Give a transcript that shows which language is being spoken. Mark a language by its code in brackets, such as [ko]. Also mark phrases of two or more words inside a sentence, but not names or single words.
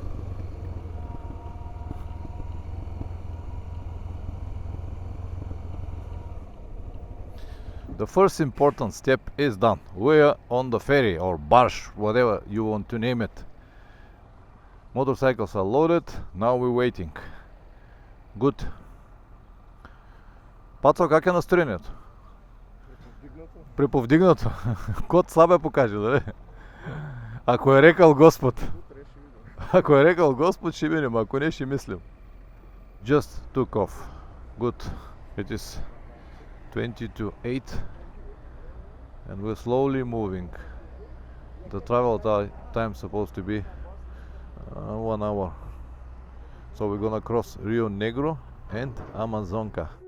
[en] The first important step is done. We're on the ferry or barge, whatever you want to name it. Motorcycles are loaded. Now we're waiting. Good. [bg] Пацо, как е настроението? Приповдигнато. Кот слабе покаже, да? Ако е рекал Господ. Ако е рекал Господ, ще минем. Ако не, ще мислим. [en] Just took off. Good. It is 20 to 8. And we're slowly moving. The travel time is supposed to be 1 hour. So we're gonna cross Rio Negro and Amazonka.